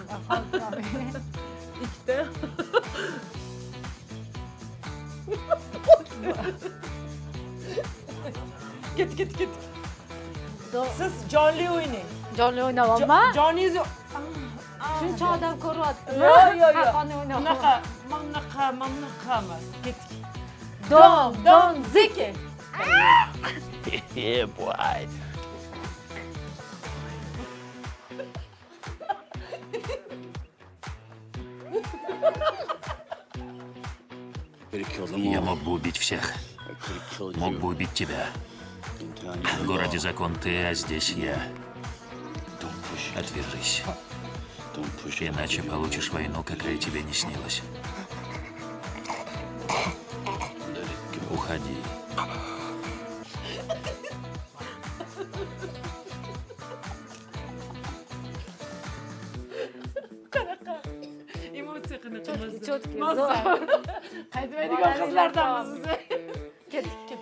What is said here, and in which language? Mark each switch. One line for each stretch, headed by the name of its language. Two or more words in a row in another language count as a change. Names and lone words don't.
Uzbek: Ikkita. Ket. Siz jonli o'ynang. Jonli o'ynayapman. Joningizni Shuncha odam ko'ryapti. Yo'q. Haqqoniy o'ynayapman. Bunaqa mamnun qilamiz. Ketdik. Don ziki.
English: Yeah, boy.
Russian: Я мог бы убить всех. Мог бы убить тебя. В городе закон ты, а здесь я. Отвяжись. Иначе получишь войну, какая тебе не снилась. Уходи.
Uzbek: Emotsiya qanaqamiz? Cho'tki. Qaytmaydigan qizlardanmiz biz. Ketdik.